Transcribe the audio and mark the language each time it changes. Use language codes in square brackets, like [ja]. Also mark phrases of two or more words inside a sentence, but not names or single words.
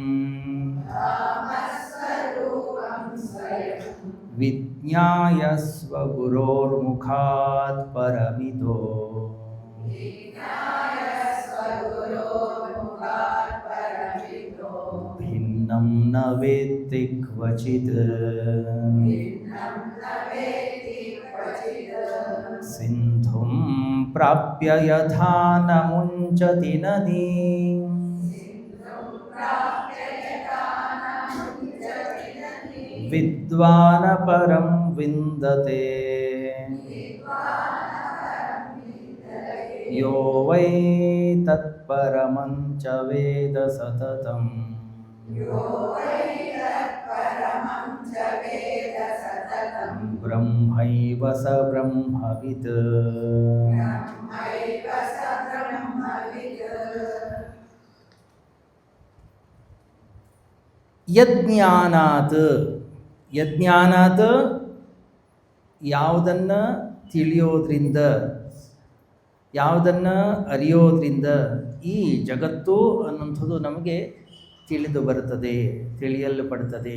[sa] ವಿಜ್ಞಾಯ ಸ್ವಗುರೋರ್ಮುಖಾತ್ ಪರಮಿತೋ ಭಿನ್ನಂ ನ ವೇತ್ತಿ ಕ್ವಚಿತ್. ಪ್ರಾಪ್ಯ ಯಥಾ ನ ಮುಂಚತಿ ನದಿ ವಿದ್ವಾನ ಪರಂ ವಿಂದತೆ ಯೋ ವೈ ತತ್ಪರಮಂಚ ವೇದ ಸತತಂ ಬ್ರಹ್ಮೈವ ಸ ಬ್ರಹ್ಮವಿದ್. ಯಜ್ಞಾನಾತ್, ಯಜ್ಞಾನಾತ್ [kn] ಯಾವುದನ್ನು ತಿಳಿಯೋದ್ರಿಂದ, ಯಾವುದನ್ನು ಅರಿಯೋದ್ರಿಂದ ಈ ಜಗತ್ತು ಅನ್ನುವಂಥದ್ದು ನಮಗೆ ತಿಳಿದು ಬರುತ್ತದೆ, ತಿಳಿಯಲ್ಪಡುತ್ತದೆ.